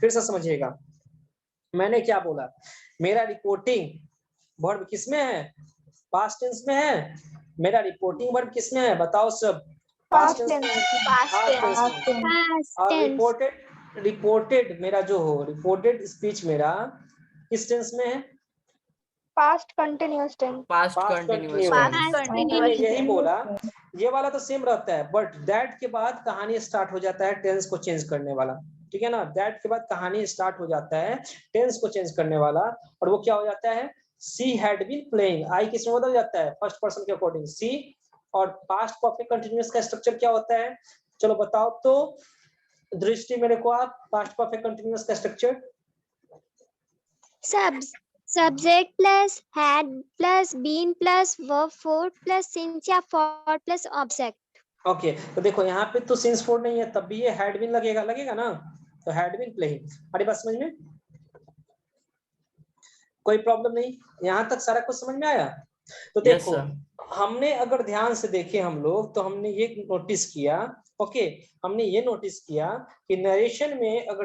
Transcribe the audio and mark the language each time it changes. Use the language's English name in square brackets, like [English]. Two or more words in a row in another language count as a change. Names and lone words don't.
[Hindi] फिर से समझिएगा, मैंने क्या बोला, मेरा [English] reporting verb [Hindi] किस में है, [English] past tense [Hindi] में है, मेरा [English] reporting verb [Hindi] किस में है, बताओ सब, [English] past tense [Hindi] में, [English] past tense [Hindi] में। और रिपोर्टेड मेरा जो हो, [English] reported speech [Hindi] मेरा किस टेंस में है, [English] Past continuous tense. पास्ट पास्ट कंटीन्यूअस कंटीन्यूअस। टेंस। [Hindi] मैंने यही बोला, ये वाला तो सेम रहता है, [English] but that [Hindi] के बाद कहानी स्टार्ट हो जाता है टेंस को चेंज करने वाला, ठीक है ना, दैट के बाद कहानी स्टार्ट हो जाता है टेंस को चेंज करने वाला, और वो क्या हो जाता है, [English] she had been playing, [Hindi] आई किस में बदल जाता है, [English] first person [Hindi] के [English] according she, [Hindi] और [English] past perfect continuous [Hindi] का स्ट्रक्चर क्या होता है, चलो बताओ तो दृष्टि मेरे को आप, [English] past perfect continuous [Hindi] का स्ट्रक्चर, [English] Subject plus had plus been plus verb for plus since या for plus object। [Hindi] ओके, तो देखो यहाँ पे तो [English] since for [Hindi] नहीं है, तब भी ये [English] had been [Hindi] लगेगा, लगेगा ना, तो [English] had been playing. [Hindi] अरे बात समझ में, कोई प्रॉब्लम नहीं, यहाँ तक सारा कुछ समझ में आया? तो [English] यस [Hindi] देखो [English] सर। [Hindi] हमने अगर ध्यान से देखे हम लोग, तो हमने ये नोटिस किया, ओके, हमने ये नोटिस किया कि नरेशन में अगर